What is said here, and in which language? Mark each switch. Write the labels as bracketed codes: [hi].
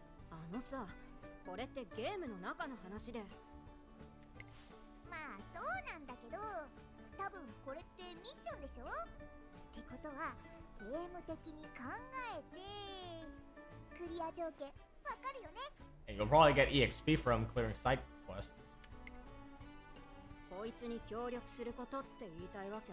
[ja] あのさ、これってゲームの中の話で。まあそうなんだけど、多分これってミッションでしょ？ってことはゲーム的に考えてクリア条件わかるよね？ [en] And you'll probably get EXP from clearing side quests. [ja] こいつに協力することって言いたいわけ？